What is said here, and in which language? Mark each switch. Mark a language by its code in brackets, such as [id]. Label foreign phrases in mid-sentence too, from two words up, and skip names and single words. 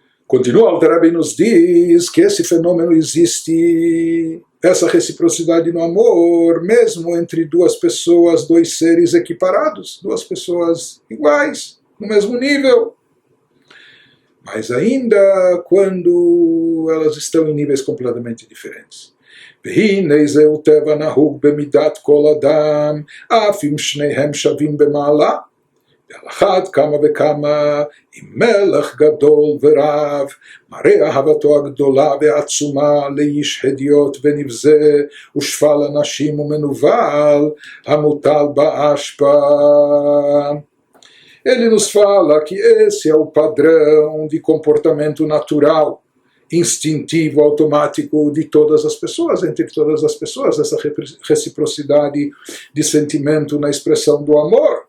[pt] Continua o Alter Rebbe nos diz que esse fenômeno existe, essa reciprocidade no amor, mesmo entre duas pessoas, dois seres equiparados, duas pessoas iguais, no mesmo nível. Mas ainda quando elas estão em níveis completamente diferentes. [he] והנה זהו טבע נהוג במידת כל אדם, אף אם שניהם שווים במעלה. ועל אחת כמה וכמה, עם מלך גדול ורב, מראה אהבתו הגדולה והעצומה לאיש הדיוט ונבזה, ושפל אנשים ומנוול, המוטל באשפה. [pt] Ele nos fala que esse é o padrão de comportamento natural, instintivo, automático de todas as pessoas, entre todas as pessoas, essa reciprocidade de sentimento na expressão do amor.